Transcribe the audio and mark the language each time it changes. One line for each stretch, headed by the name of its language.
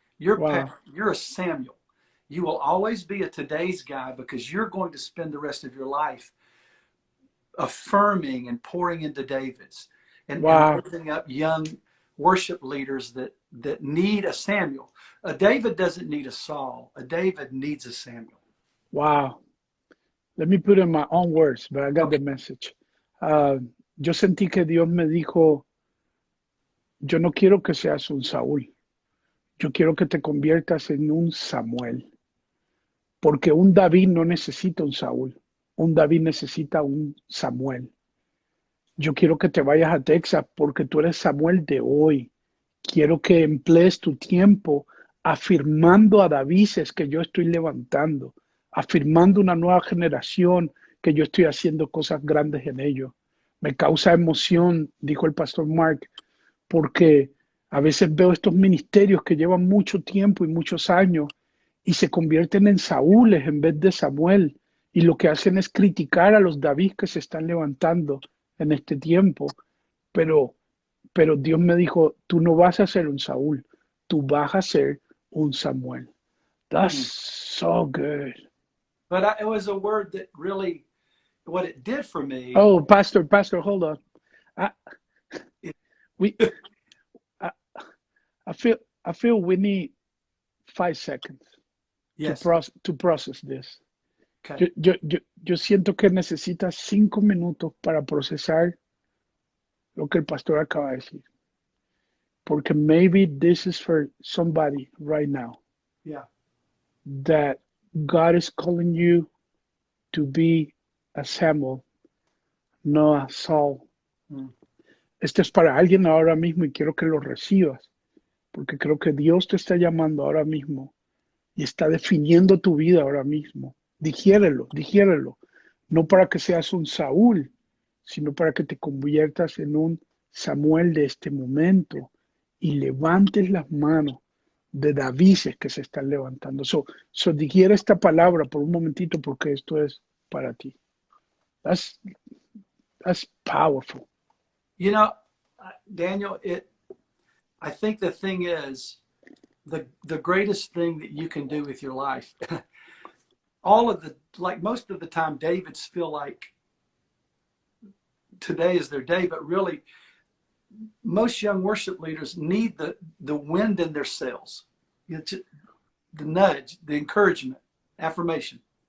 English: Your path, you're a Samuel. You will always be a today's guy, because you're going to spend the rest of your life affirming and pouring into David's and raising up young worship leaders that need a Samuel. A David doesn't need a Saul. A David needs a Samuel. Wow. Let me put it in my own words, but I got the message.
Spanish: Yo sentí que Dios me dijo, yo no quiero que seas un Saúl. Yo quiero que te conviertas en un Samuel. Porque un David no necesita un Saúl. Un David necesita un Samuel. Yo quiero que te vayas a Texas porque tú eres Samuel de hoy. Quiero que emplees tu tiempo afirmando a Davises que yo estoy levantando, afirmando una nueva generación que yo estoy haciendo cosas grandes en ellos. Me causa emoción, dijo el pastor Mark, porque a veces veo estos ministerios que llevan mucho tiempo y muchos años y se convierten en Saúles en vez de Samuel. Y lo que hacen es criticar a los David que se están levantando en este tiempo. Pero, pero Dios me dijo, tú no vas a ser un Saúl, tú vas a ser un Samuel.
English: That's Mm. so good. But it was a word that really, what it did for me. Oh, Pastor, hold on. I, It, we, I, I feel, I feel we need 5 seconds yes. to process this. Okay.
Spanish: Yo siento que necesitas 5 minutos para procesar lo que el pastor acaba de decir. Porque
English: maybe this is for somebody right now Yeah. that God is calling you to be a Samuel, no a Saul. Mm.
Spanish: Este es para alguien ahora mismo y quiero que lo recibas, porque creo que Dios te está llamando ahora mismo y está definiendo tu vida ahora mismo. Digiérelo. No para que seas un Saúl, sino para que te conviertas en un Samuel de este momento y levantes las manos de Davises que se están levantando. Digiere esta palabra por un momentito porque esto es para ti.
English: That's, that's powerful. You know, Daniel, I think the thing is, the greatest thing that you can do with your life, like most of the time, Davids feel like today is their day, but really, most young worship leaders need the wind in their sails, the nudge, the encouragement, affirmation.